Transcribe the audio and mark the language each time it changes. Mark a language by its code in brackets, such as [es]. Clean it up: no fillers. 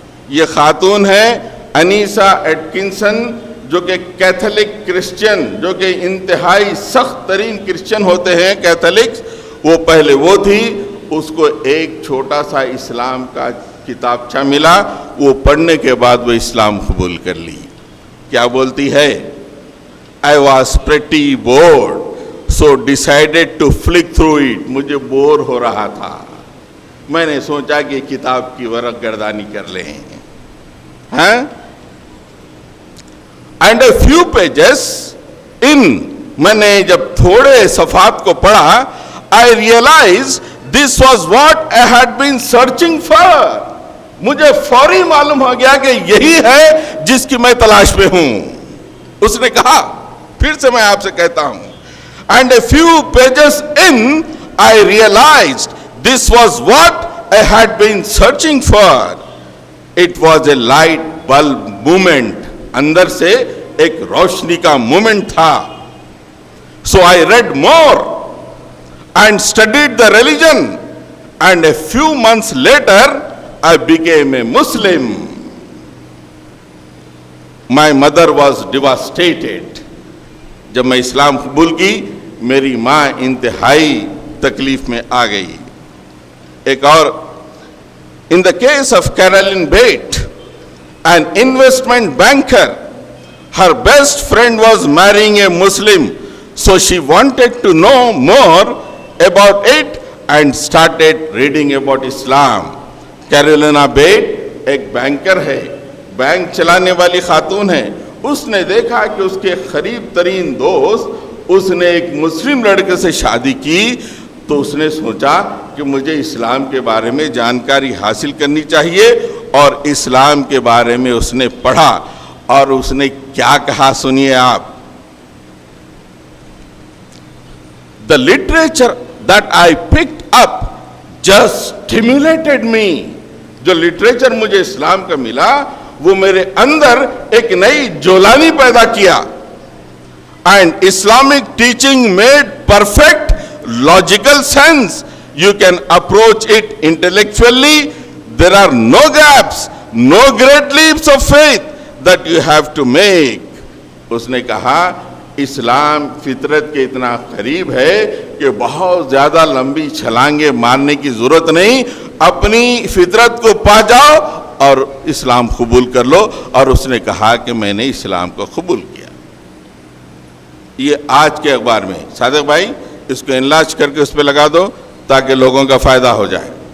[hi] ये खातून है अनीसा एटकिंसन, जो कि कैथोलिक क्रिश्चियन, जो कि इंतहाई सख्त तरीन क्रिश्चियन होते हैं कैथोलिक्स, वो पहले वो थी, उसको एक छोटा सा इस्लाम का किताबचा मिला, वो पढ़ने के बाद वो इस्लाम कबूल कर ली। क्या बोलती है? [en] I was pretty bored, so decided to flick through it. [hi] मुझे बोर हो रहा था, मैंने सोचा कि किताब की वरक गर्दानी कर लें। हैं? [en] And a few pages in, [hi] मैंने जब थोड़े सफ़ात को पढ़ा, [en] I realized this was what I had been searching for. [hi] मुझे फौरी मालूम हो गया कि यही है जिसकी मैं तलाश में हूं। उसने कहा, फिर से मैं आपसे कहता हूं, [en] and a few pages in I realized this was what I had been searching for. It was a light bulb movement. [hi] अंदर से एक रोशनी का मूवमेंट था। [en] So I read more and studied the religion, and a few months later I became a Muslim. My mother was devastated. [hi] जब मैं इस्लाम कबूल की, मेरी माँ इंतहाई तकलीफ में आ गई। एक और, [en] in the case of Carolyn Bate, an investment banker, her best friend was marrying a Muslim, so she wanted to know more about it and started reading about Islam. [hi] Carolina बेट एक बैंकर है, bank चलाने वाली खातून है। उसने देखा कि उसके करीब तरीन दोस्त, उसने एक मुस्लिम लड़के से शादी की, तो उसने सोचा कि मुझे इस्लाम के बारे में जानकारी हासिल करनी चाहिए, और इस्लाम के बारे में उसने पढ़ा, और उसने क्या कहा सुनिए आप। [en] The literature that I picked up just stimulated me. [hi] जो लिटरेचर मुझे इस्लाम का मिला, वो मेरे अंदर एक नई जोलानी पैदा किया। [en] And Islamic teaching made perfect logical sense. You can approach it intellectually. There are no gaps, no great leaps of faith that you have to make. [hi] उसने कहा इस्लाम फितरत के इतना करीब है कि बहुत ज़्यादा लंबी छलांगे मारने की ज़रूरत नहीं, अपनी फितरत को पा जाओ और इस्लाम कबूल कर लो। और उसने कहा कि मैंने इस्लाम को कबूल किया। ये आज के अखबार में, सादिक भाई इसको इनलाज करके उस पर लगा दो ताकि लोगों का फ़ायदा हो जाए।